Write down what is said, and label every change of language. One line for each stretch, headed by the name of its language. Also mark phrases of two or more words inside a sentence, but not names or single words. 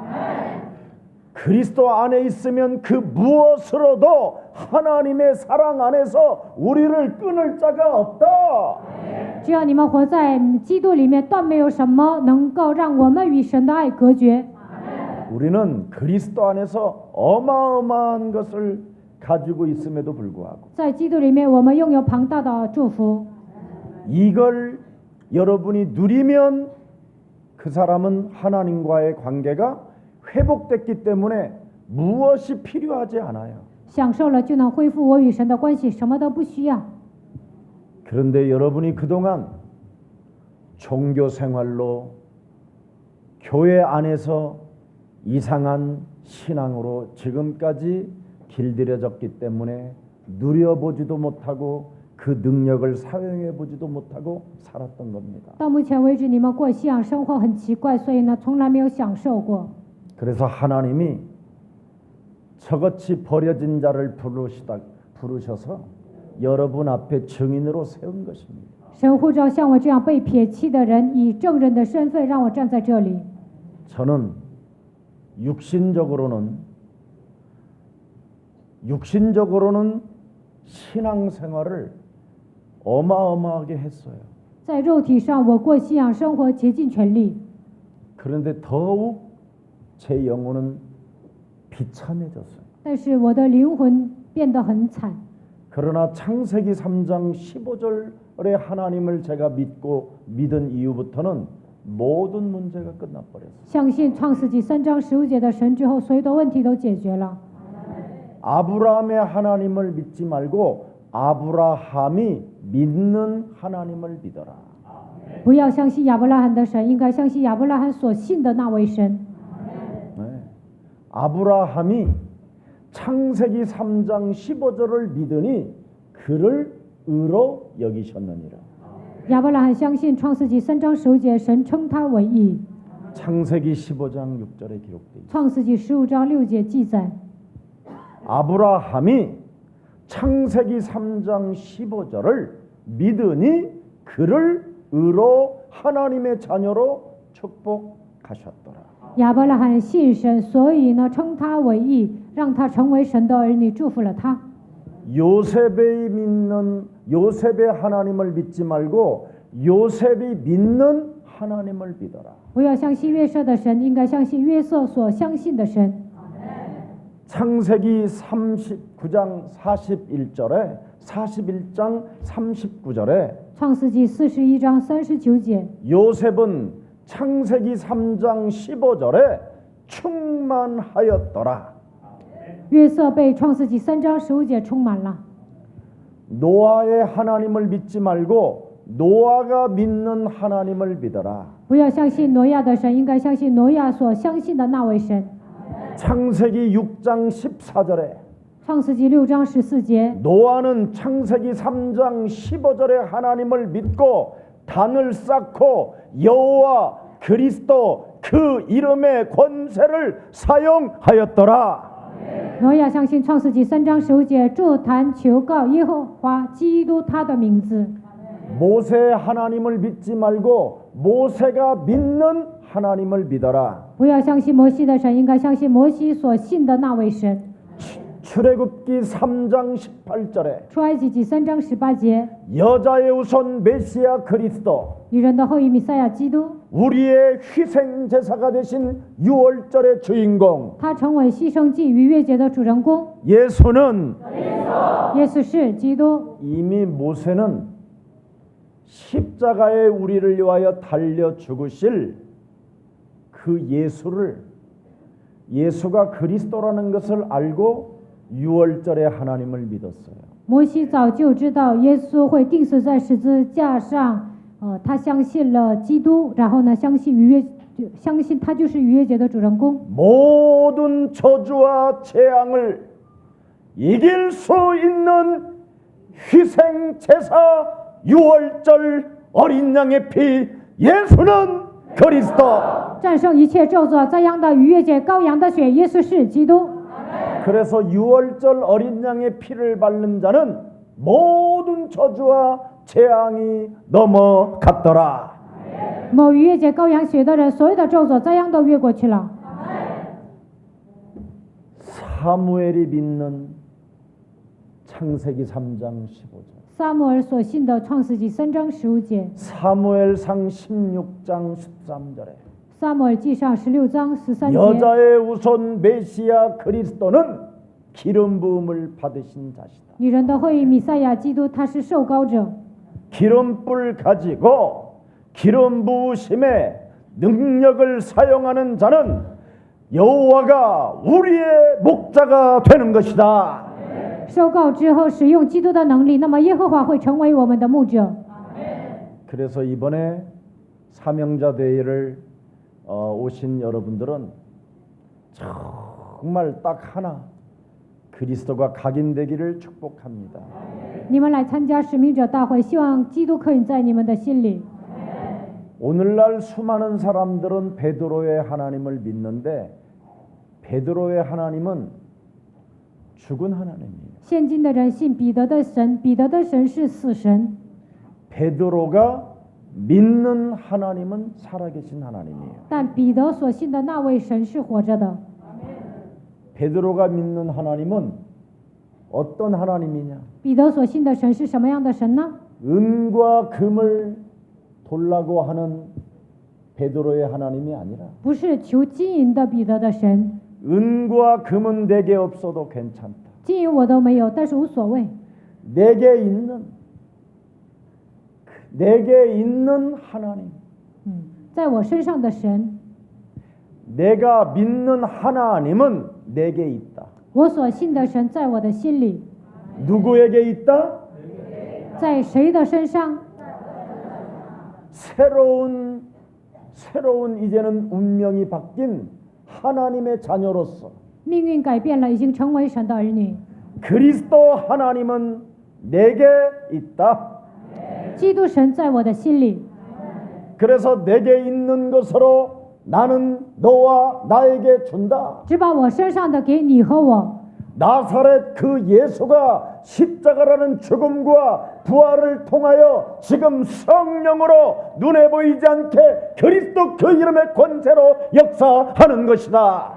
Korean: 그리스도 안에 있으면 그 무엇으로도 하나님의 사랑 안에서 우리를 끊을 자가 없다.
Chinese: 只要你们活在基督里面，断没有什么能够让我们与神的爱隔绝。
Korean: 우리는 그리스도 안에서 어마어마한 것을 가지고 있음에도 불구하고
Chinese: 在基督里面，我们拥有庞大的祝福。
Korean: 이걸 여러분이 누리면 그 사람은 하나님과의 관계가 회복됐기 때문에 무엇이 필요하지 않아요.
Chinese: 享受了就能恢复我与神的关系，什么都不需要。
Korean: 그런데 여러분이 그동안 종교 생활로 교회 안에서 이상한 신앙으로 지금까지 길들여졌기 때문에 누려보지도 못하고 그 능력을 사용해 보지도 못하고 살았던 겁니다.
Chinese: 到目前为止，你们过信仰生活很奇怪，所以呢，从来没有享受过。
Korean: 그래서 하나님이 저같이 버려진 자를 부르셔서 여러분 앞에 증인으로 세운 것입니다.
Chinese: 神呼召像我这样被撇弃的人，以证人的身份让我站在这里。
Korean: 저는 육신적으로는 신앙생활을 어마어마하게 했어요.
Chinese: 在肉体上，我过信仰生活竭尽全力，
Korean: 그런데 더욱 제 영혼은 비참해졌어요.
Chinese: 但是我的灵魂变得很惨。
Korean: 그러나 창세기 3장 15절의 하나님을 제가 믿은 이후부터는 모든 문제가 끝나버렸어요.
Chinese: 相信创世纪3章15节的神之后，所有的问题都解决了。
Korean: 아브라함의 하나님을 믿지 말고 아브라함이 믿는 하나님을 믿어라.
Chinese: 不要相信亚伯拉罕的神，应该相信亚伯拉罕所信的那位神。
Korean: 네. 아브라함이 창세기 3장 15절을 믿으니 그를 의로 여기셨느니라.
Chinese: 亚伯拉罕相信创世纪3章15节，神称他为义。
Korean: 창세기 15장 6절에 기록되어 있습니다.
Chinese: 创世纪15章6节记载，
Korean: 아브라함이 창세기 3장 15절을 믿으니 그를 의로 하나님의 자녀로 축복하셨더라.
Chinese: 亚伯拉罕信神，所以呢称他为义，让他成为神的儿女，祝福了他。
Korean: 요셉의 하나님을 믿지 말고 요셉이 믿는 하나님을 믿어라.
Chinese: 不要相信约瑟的神，应该相信约瑟所相信的神。
Korean: 창세기 39장 41절에 41장 39절에
Chinese: 创世纪41章39节，
Korean: 요셉은 창세기 3장 15절에 충만하였더라.
Chinese: 约瑟被创世纪3章15节充满了。
Korean: 노아의 하나님을 믿지 말고 노아가 믿는 하나님을 믿어라.
Chinese: 不要相信挪亚的神，应该相信挪亚所相信的那位神。
Korean: 창세기 6장 14절에
Chinese: 创世纪6章14节，
Korean: 노아는 창세기 3장 15절에 하나님을 믿고 단을 쌓고 여호와 그리스도 그 이름의 권세를 사용하였더라.
Chinese: 挪亚相信创世纪3章15节，筑坛求告耶和华基督他的名字。
Korean: 모세 하나님을 믿지 말고 모세가 믿는 하나님을 믿어라.
Chinese: 不要相信摩西的神，应该相信摩西所信的那位神。
Korean: 출애굽기 3장 18절에
Chinese: 出埃及记3章18节，
Korean: 여자의 우선 메시아 그리스도
Chinese: 女人的后裔弥赛亚基督，
Korean: 우리의 희생 제사가 되신 유월절의 주인공
Chinese: 他成为牺牲祭逾越节的主人公。
Korean: 예수는
Chinese: 耶稣是基督，
Korean: 이미 모세는 십자가에 우리를 위하여 달려 죽으실 그 예수가 그리스도라는 것을 알고 유월절에 하나님을 믿었어요.
Chinese: 摩西早就知道耶稣会钉死在十字架上， 他相信了基督，然后呢，相信他就是逾越节的主人公。
Korean: 모든 저주와 재앙을 이길 수 있는 희생 제사 유월절 어린 양의 피 예수는 그리스도.
Chinese: 战胜一切咒诅灾殃的逾越节羔羊的血，耶稣是基督。
Korean: 그래서 유월절 어린 양의 피를 바른 자는 모든 저주와 재앙이 넘어갔더라.
Chinese: 某逾越节羔羊血的人，所有的咒诅灾殃都越过去了。
Korean: 사무엘이 믿는 창세기 3장 15절,
Chinese: 撒母耳所信的创世纪3章15节，
Korean: 사무엘상 16장 13절에
Chinese: 撒母耳记上16章13节，
Korean: 여자의 우선 메시아 그리스도는 기름 부음을 받으신 자시다.
Chinese: 女人的后裔弥赛亚基督，他是受膏者，
Korean: 기름불 가지고 기름 부으심의 능력을 사용하는 자는 여호와가 우리의 목자가 되는 것이다.
Chinese: 受膏之后使用基督的能力，那么耶和华会成为我们的牧者。
Korean: 그래서 이번에 사명자 대회를 오신 여러분들은 정말 딱 하나 그리스도가 각인되기를 축복합니다.
Chinese: 你们来参加使命者大会，希望基督刻印在你们的心里。
Korean: 오늘날 수많은 사람들은 베드로의 하나님을 믿는데 베드로의 하나님은 죽은 하나님이에요.
Chinese: 现今的人信彼得的神，彼得的神是死神。
Korean: 베드로가 믿는 하나님은 살아계신 하나님이에요.
Chinese: 但彼得所信的那位神是活着的。
Korean: 베드로가 믿는 하나님은 어떤 하나님이냐?
Chinese: 彼得所信的神是什么样的神呢？
Korean: 은과 금을 돌라고 하는 베드로의 하나님이 아니라
Chinese: 不是求金银的彼得的神，
Korean: 은과 금은 내게 없어도 괜찮다.
Chinese: 金银我都没有，但是无所谓。
Korean: 내게 있는 하나님,
Chinese: 在我身上的神，
Korean: 내가 믿는 하나님은 내게 있다.
Chinese: 我所信的神在我的心里，
Korean: 누구에게 있다?
Chinese: 在谁的身上？
Korean: 새로운 이제는 운명이 바뀐 하나님의 자녀로서
Chinese: 命运改变了，已经成为神的儿女。
Korean: 그리스도 하나님은 내게 있다.
Chinese: 基督神在我的心里，
Korean: 그래서 내게 있는 것으로 나는 너와 나에게 준다.
Chinese: 只把我身上的给你和我。
Korean: 나사렛 그 예수가 십자가라는 죽음과 부활을 통하여 지금 성령으로 눈에 보이지 않게 그리스도 그 이름의 권세로 역사하는 것이다.